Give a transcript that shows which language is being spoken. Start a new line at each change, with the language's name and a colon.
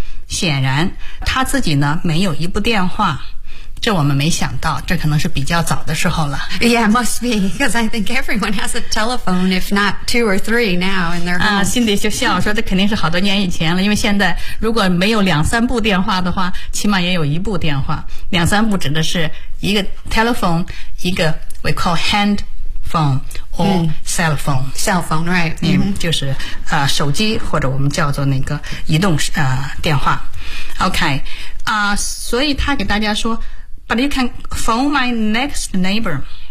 Chinese: 显然他自己呢没有一部电话，这我们没想到，这可能是比较早的时候了。
English: Yeah, must be, because I think everyone has a telephone, if not two or three now in their home.
Chinese: Cindy 就笑说这肯定是好多年以前了，因为现在如果没有两三部电话的话，起码也有一部电话。两三部指的是一个 telephone, 一个 we call hand phone, or cell phone.
English: Cell phone, right.、
Chinese: 就是、手机或者我们叫做那个移动、电话。
English: OK,、所以他给大家说 But you can phone my next neighbor.